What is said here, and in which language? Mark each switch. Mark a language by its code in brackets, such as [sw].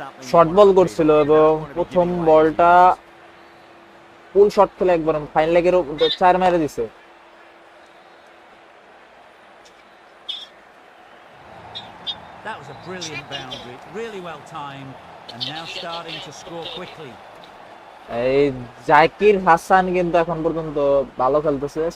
[bn] Short ball করছিল এবং প্রথম বলটা ফুল শট খেলে একবার ফাইন লেগের 4 মেরে দিছে। [en] That was a brilliant boundary, really well timed, and now starting to score quickly. [bn] এই জাকির হাসান কিন্তু এখন পর্যন্ত ভালো খেলতেছে।